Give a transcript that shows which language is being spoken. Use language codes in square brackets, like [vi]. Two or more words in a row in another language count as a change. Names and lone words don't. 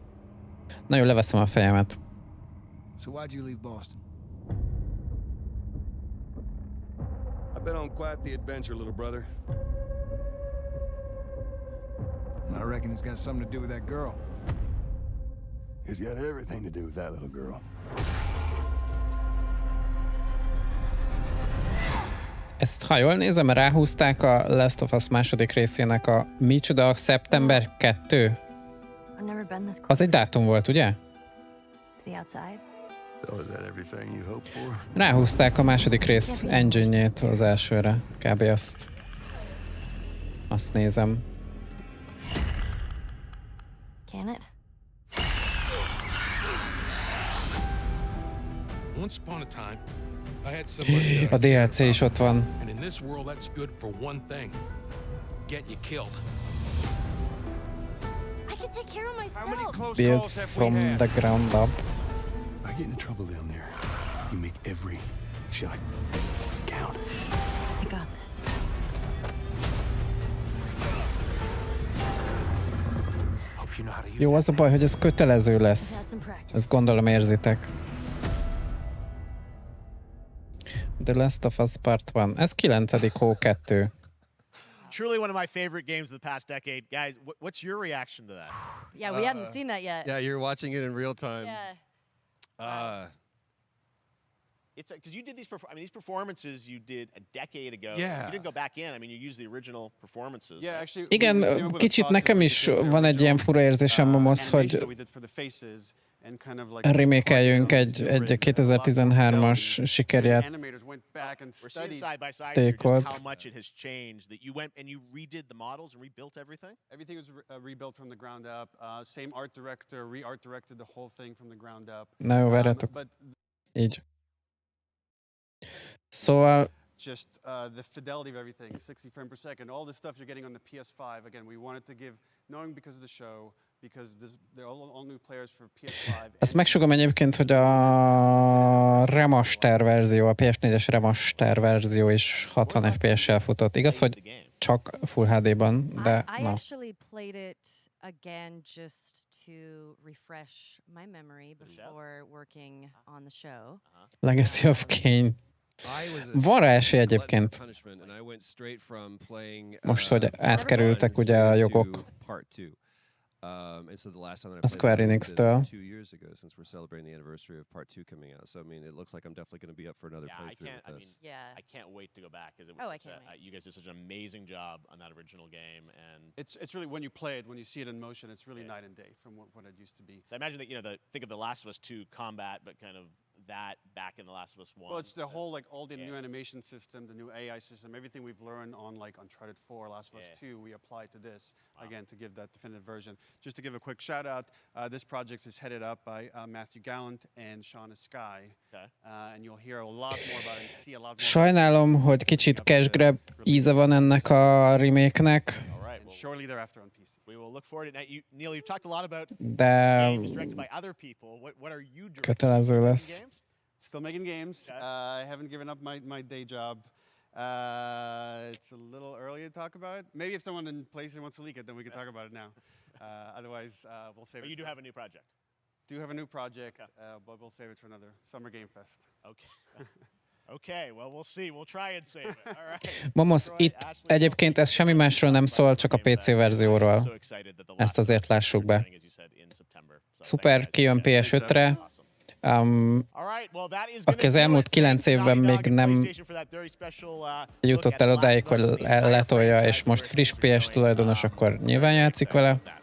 [hu] Na jó, leveszem a fejemet. [en] So why'd you leave Boston? I've been on quite the adventure, little brother. I reckon it's got something to do with that girl. It's got everything to do with that little girl. [hu] Ezt, ha jól nézem, ráhúzták a Last of Us második részének a micsoda szeptember 2. Az egy dátum volt, ugye? Ráhúzták a második rész engine-jét az elsőre. Kb. Azt nézem. [en] Once upon a time, I had somebody [hu] A DLC is ott van. [en] and in this world that's good for one thing. Get you killed. I can take care of myself. Build from the ground up. I get into trouble down there. You make every shot count. I got this. Hope you know how to use [hu] Jó, az a baj, hogy ez kötelező lesz. Ezt gondolom érzitek. The Last of Us Part 1. Ez 9. hó 2. [en] Truly one of my favorite games of the past decade. Guys, what's your reaction to that? Yeah, we hadn't seen that yet. Yeah, you're watching it in real time. Yeah. It's because you did these. These performances you did a decade ago. Yeah. You didn't go back in. I mean, you used the original performances. Yeah, actually. [hu] Igen, kicsit nekem is van egy ilyen fura érzésem, Momosz, hogy remékeljünk egy 2013-as sikerjátékot. [en] How much it has changed that you went and you redid the models and rebuilt everything? Everything was rebuilt from the ground up. Same art director, re-art directed the whole thing from the ground up. [hu] Na jó, várjatok. Így. Szóval... [en] Just the fidelity of everything, 60 frames per second, all the stuff you're getting on the PS5. Again, we wanted to give, knowing because of the show, because they're all new players for PS5. [hu] Azt megsugom egyébként, hogy a remaster verzió, a PS4-es remaster verzió is 60 FPS-sel futott. Igaz, hogy csak [en] Full HD- [hu] ban, de [en] I [hu] na. [en] actually played it again just to refresh my memory before working on the show. [hu] Legacy of Kain. Van rá esély egyébként. Most, hogy átkerültek ugye a jogok a Square Enix-től. [en] 2 years ago since we're celebrating the anniversary of part 2 coming out. So I mean, it looks like I'm definitely going to be up for another playthrough with this. I can't wait to go back because it was you guys did such an amazing job on that original game, and it's really when you play it, when you see it in motion, it's really night and day from what it used to be. I imagine that think of the Last of Us 2 combat, but kind of that back in the Last of Us 1. Well, it's the whole all the new animation system, the new AI system, everything we've learned on Uncharted 4, Last of Us 2, we apply to this again to give that definitive version. Just to give a quick shout out, this project is headed up by Matthew Gallant and Shauna Sky, and you'll hear a lot more about it and see a lot more. [hu] Sajnálom, hogy kicsit [en] cash grab [hu] íze van ennek a remake-nek. [en] Shortly thereafter on PC. We will look forward to it. Neil, you've talked a lot about [hu] De [en] games directed by other people. What are you doing? [hu] Kötelező lesz. [en] Still making games. I haven't given up my day job. It's a little early to talk about it. Maybe if someone in PlayStation wants to leak it, then we can talk about it now. Otherwise, we'll save it. But you do have a new project. Do have a new project, but we'll save it for another Summer Game Fest. Okay. Okay, well, we'll see. We'll try and save it. All right. [hu] Momosz, itt egyébként ez semmi másról nem szól, csak a PC verzióról. Ezt azért lássuk be. Szuper, kijön PS5-re. Aki az elmúlt 9 évben még nem jutott el odáig, hogy letolja, és most friss PS tulajdonos, akkor nyilván játszik vele.